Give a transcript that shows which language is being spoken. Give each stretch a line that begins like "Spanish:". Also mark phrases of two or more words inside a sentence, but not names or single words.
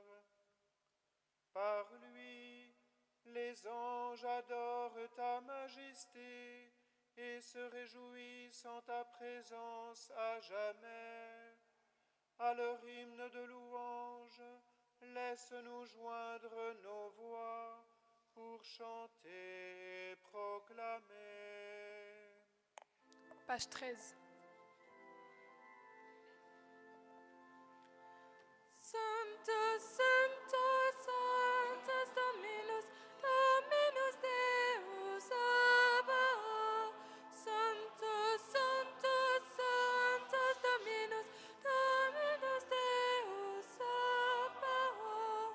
French: Par lui, les anges adorent ta majesté et se réjouissent en ta présence à jamais. À leur hymne de louange, laisse-nous joindre nos voix pour chanter et proclamer. Page 13.
Latin: Sanctus, Sanctus, Sanctus Dominus, Dominus Deus Sabaoth. Sanctus, Sanctus, Sanctus Dominus, Dominus Deus Sabaoth.